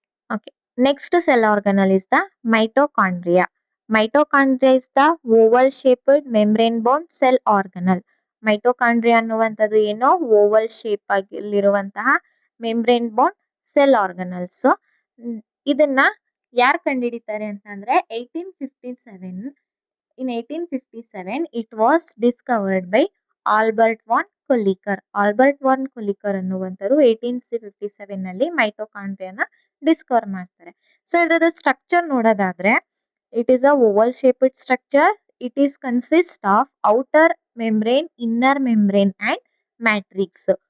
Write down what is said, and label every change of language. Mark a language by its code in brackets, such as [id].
[en] Okay. Next cell organelle is the mitochondria. Mitochondria is the oval shaped membrane bound cell organelle. [kn] Mitochondria ಅನ್ನುವಂಥದ್ದು ಏನೋ Oval shape ಆಗಿರುವಂತಹ membrane bond cell organelles. ಇದನ್ನ ಯಾರು ಕಂಡುಹಿಡಿತಾರೆ ಅಂತಂದ್ರೆ 1857. [en] In 1857 it was discovered by Albert von Kolliker. [kn] Albert von ಕೊಲ್ಲಿಕರ್ ಅನ್ನುವಂಥವ್ರು 1857 ನಲ್ಲಿ ಮೈಟೋಕಾಂಡ್ರಿಯಾನ Discover ಮಾಡ್ತಾರೆ. [en] so [kn] ಇದ್ರದ್ದು structure ನೋಡೋದಾದ್ರೆ [en] It is a oval shaped structure. It is consist of outer membrane, inner membrane and matrix.